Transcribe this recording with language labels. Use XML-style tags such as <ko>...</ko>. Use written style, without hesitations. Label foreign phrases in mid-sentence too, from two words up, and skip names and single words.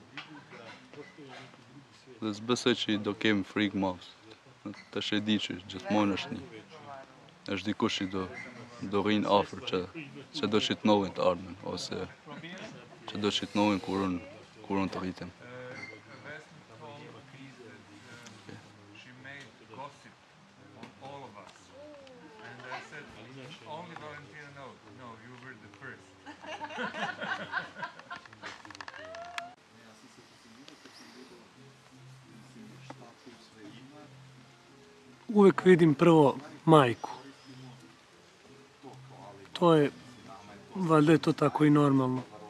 <sq>Dhe s'besoj që do kemi frikë madh. Tash e di që gjithmonë është dikush që do rrinë afër që do që të nolin të ardhmen, ose që do që të nolin kur unë të rritem.</sq> <en>She made gossip on all of us. And I said, only Valentina knows. No, you were the first.</en> <sr>Uvek vidim prvo majku. To je, valjda je to tako i normalno.</sr>